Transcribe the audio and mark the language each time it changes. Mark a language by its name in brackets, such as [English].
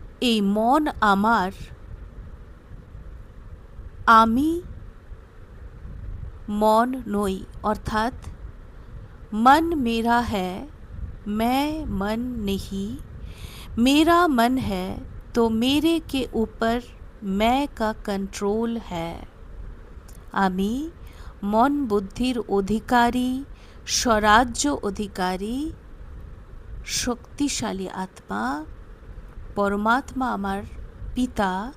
[Bangla] এই মন আমার, আমি মন নই, অর্থাৎ [Hindi] मन मेरा है, मैं मन नहीं। मेरा मन है तो मेरे के ऊपर मैं का कंट्रोल है। [Bangla] আমি মন বুদ্ধির অধিকারী, স্বরাজ্য অধিকারী, শক্তিশালী আত্মা। পরমাত্মা আমার পিতা।